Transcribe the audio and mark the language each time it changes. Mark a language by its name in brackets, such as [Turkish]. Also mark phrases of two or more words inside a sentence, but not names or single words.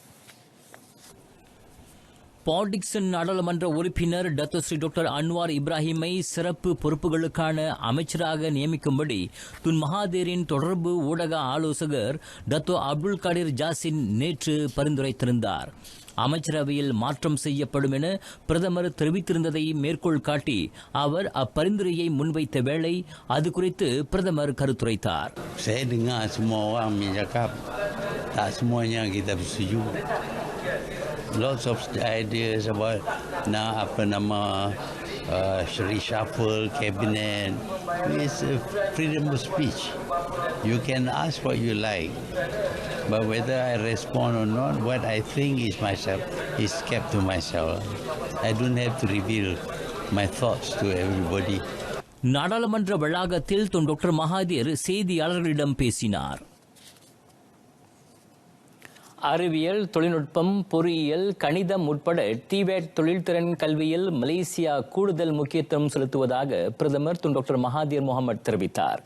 [Tamil] பாடிக்சன் நாடாளுமன்ற உறுப்பினர் டாக்டர் அன்வார் இப்ராஹிமை சிறப்பு பொறுப்புகளுக்கான அமைச்சராக நியமிக்கும்படி துன் மகாதீரின் தொடர்பு ஊடக ஆலோசகர் டாக்டர் அப்துல் காதிர் ஜாசின் நேற்று பரிந்துரைத்திருந்தார். அமைச்சரவையில் மாற்றம் செய்யப்படும் என பிரதமர் தெரிவித்திருந்ததை மேற்கோள் காட்டி அவர் அப்பரிந்துரையை முன்வைத்த வேளை அது குறித்து பிரதமர் கருத்துரைத்தார். [Malay] Saya dengar semua orang cakap tak semuanya kita bersetuju. [English] Lots of ideas about reshuffle cabinet. It's freedom of speech. You can ask what you like, but whether I respond or not, what I think is kept to myself. I don't have to reveal my thoughts to everybody. [Tamil] நாடாளுமன்ற வளாகத்தில் டாக்டர் மகாதீர் செய்தியாளர்களிடம் பேசினார். அறிவியல், தொழில்நுட்பம், பொறியியல், கணிதம் உட்பட டிவேட் தொழில்திறன் கல்வியில் மலேசியா கூடுதல் முக்கியத்துவம் செலுத்துவதாக பிரதமர் டாக்டர் மகாதீர் முகமது தெரிவித்தார்.